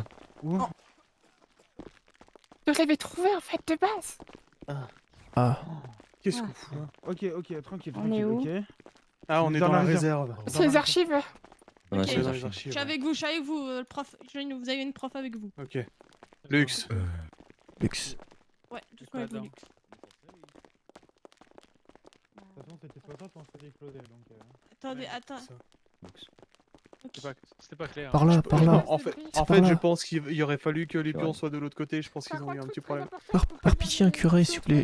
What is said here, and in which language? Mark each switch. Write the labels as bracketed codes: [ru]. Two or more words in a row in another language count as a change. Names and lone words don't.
[fr] Où? Je l'avais trouvé en fait de base. Ah. Qu'est-ce qu'on fout? Ok, tranquille. On est où? Ok. Ah, on est dans la réserve. C'est les archives. Ouais, Ok. c'est C'est dans les les archives. Je suis avec vous, le prof. Vous avez une prof avec vous. Ok. Lux. Lux. Ouais, tout ce qu'on a dit. De toute façon c'était pas ça qu'on se fait exploser donc... Attendez, attends. Ça. Ok. C'était pas clair. Par là. En fait, par là. je pense qu'il aurait fallu que les pions soient de l'autre côté. Je pense qu'ils ont eu un petit problème. Par pitié, un curé, s'il vous plaît.